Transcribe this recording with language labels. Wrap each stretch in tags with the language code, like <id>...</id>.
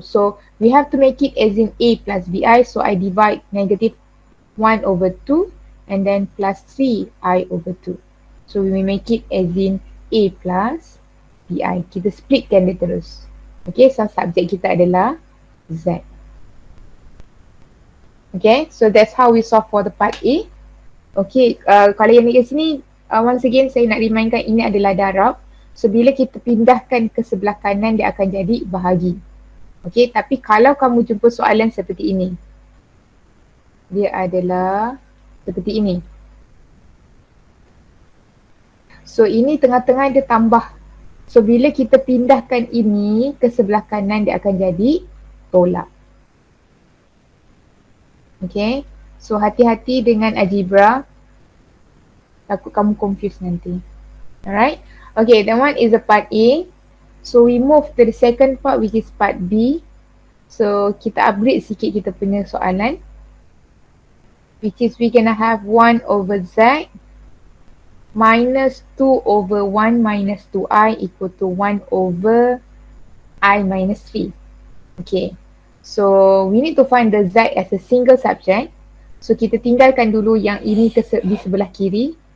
<en>So we have to make it as in A plus BI. So I divide negative 1 over 2 and then plus 3I over 2. So we will make it as in A plus BI.</en> <ms>Kita splitkan dia terus. Okay, so subjek kita adalah Z.</ms> <en>Okay, so that's how we solve for the part A.</en> <ms>Okay, kalau yang dekat sini, once again saya nak remindkan ini adalah darab. So bila kita pindahkan ke sebelah kanan, dia akan jadi bahagi. Okay, tapi kalau kamu jumpa soalan seperti ini, dia adalah seperti ini. So ini tengah-tengah dia tambah. So bila kita pindahkan ini ke sebelah kanan, dia akan jadi tolak. Okay, so hati-hati dengan algebra. Takut kamu confuse nanti.</ms> <en>Alright, okay, that one is the part A. So we move to the second part which is part B. So kita upgrade sikit kita punya soalan. Which is we gonna have 1 over Z minus 2 over 1 minus 2I equal to 1 over I minus 3. Okay, so we need to find the Z as a single subject.</en> <ms>So kita tinggalkan dulu yang ini di sebelah kiri.</ms>